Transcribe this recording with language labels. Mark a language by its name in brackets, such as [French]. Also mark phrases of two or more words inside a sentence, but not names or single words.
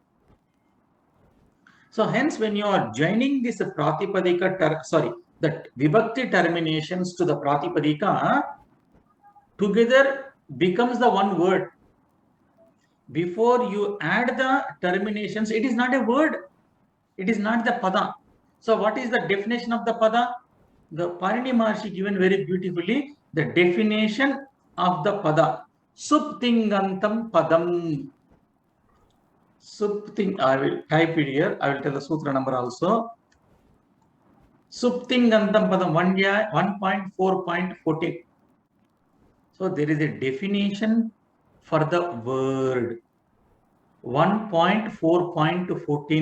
[English] So hence when you are joining this Pratipadika, that Vibhakti terminations to the Pratipadika, together becomes the one word. Before you add the terminations, it is not a word, it is not the pada. So what is the definition of the pada? The Panini Maharshi given very beautifully the definition of the pada. [Sanskrit] Suptingantam padam. Supting, [English] I will type it here, I will tell the sutra number also. [Sanskrit] Suptingantam padam 1.4.14. [English] So there is a definition for the word. 1.4.14.